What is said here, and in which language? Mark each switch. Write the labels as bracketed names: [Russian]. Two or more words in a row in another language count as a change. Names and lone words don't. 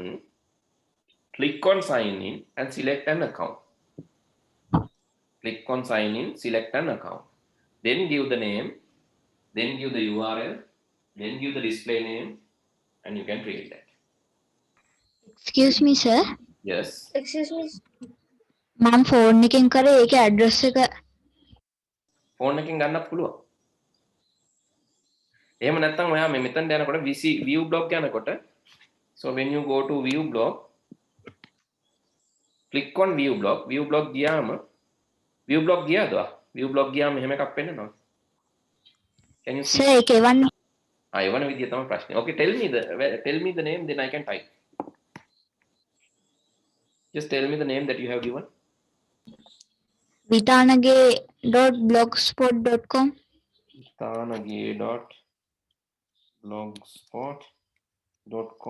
[English] Click on sign in and select an account. Click on sign in, select an account. Then give the name, then give the URL, then give the display name, and you can create that. Excuse me, sir. Yes. Excuse me. [Sinhala] මම ෆෝන් එකෙන් කරේ ඒකේ ඇඩ්‍රස් එක ෆෝන් එකෙන් ගන්නත් පුළුවන්. එහෙම නැත්නම් ඔයා මේ මෙතනට යනකොට [English] view blog [Sinhala] යනකොට [English] so when you go to view blog click on view blog [Sinhala] ගියාම [English] view blog [Sinhala] ගියාද? [English] view blog [Sinhala] ගියාම එහෙම එකක් පෙන්නනවා. [English] Can you see? [Sinhala] සර් ඒක එවන්න එවන විදිය තමයි ප්‍රශ්නේ. [English] Okay, tell me the name, then I can type. Just tell me the name that you have given. vitanage.blogspot.com. vitanage.blogspot.com.